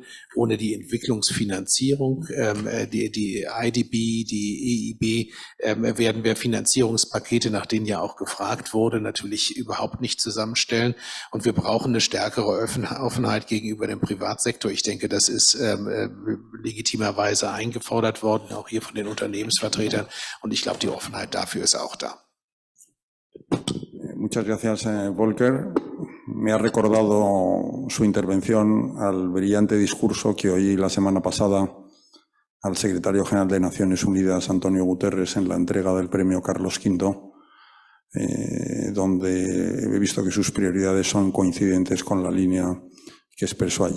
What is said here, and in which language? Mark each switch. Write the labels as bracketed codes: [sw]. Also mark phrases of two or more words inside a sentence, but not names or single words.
[de] Ohne die Entwicklungsfinanzierung, die IDB, die EIB, werden wir Finanzierungspakete, nach denen ja auch gefragt wurde, natürlich überhaupt nicht zusammenstellen. Und wir brauchen eine stärkere Offenheit gegenüber dem Privatsektor. Ich denke, das ist legitimerweise eingefordert worden, auch hier von den Unternehmensvertretern. Und ich glaube, die Offenheit dafür ist auch da. [es] Muchas gracias, Volker. Me ha recordado su intervención al brillante discurso que oí la semana pasada al secretario general de Naciones Unidas, Antonio Guterres, en la entrega del premio Carlos V, donde he visto que sus prioridades son coincidentes con la línea que expresó allí.